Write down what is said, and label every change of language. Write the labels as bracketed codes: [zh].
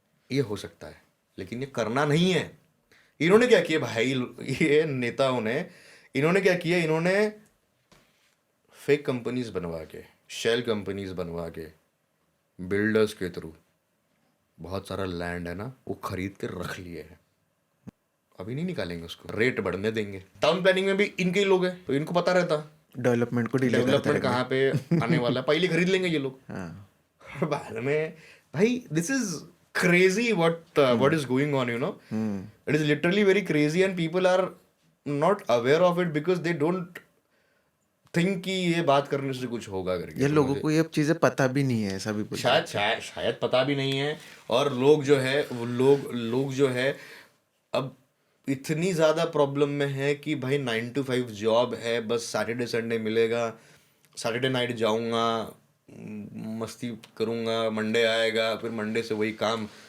[hi] ये हो सकता है, लेकिन ये करना नहीं है। इन्होंने क्या किया भाई, ये नेताओं ने इन्होंने क्या किया, इन्होंने फेक कंपनीज बनवा के, शेल कंपनीज बनवा के, बिल्डर्स के थ्रू बहुत सारा लैंड है ना वो खरीद के रख लिए हैं। अभी नहीं निकालेंगे उसको, रेट बढ़ने देंगे। टाउन प्लानिंग में भी इनके ही लोग हैं, तो इनको पता रहता डेवलपमेंट को डिले डेवलपमेंट कहाँ पे आने वाला है, पहले खरीद लेंगे ये लोग। हाँ और बाद में भाई [en] This is crazy what is going on, you know. It is literally very crazy and people are not aware of it because they don't think [hi] कि ये बात करने से कुछ होगा करके। ये लोगों को ये चीजें पता भी नहीं है, ऐसा भी बोल शायद पता भी नहीं है। और लोग जो है वो लोग जो है अब इतनी ज़्यादा प्रॉब्लम में है कि भाई 9 to 5 जॉब है, बस सैटरडे संडे मिलेगा, सैटरडे नाइट जाऊंगा, मस्ती करूंगा, मंडे आएगा, फिर मंडे से वही काम।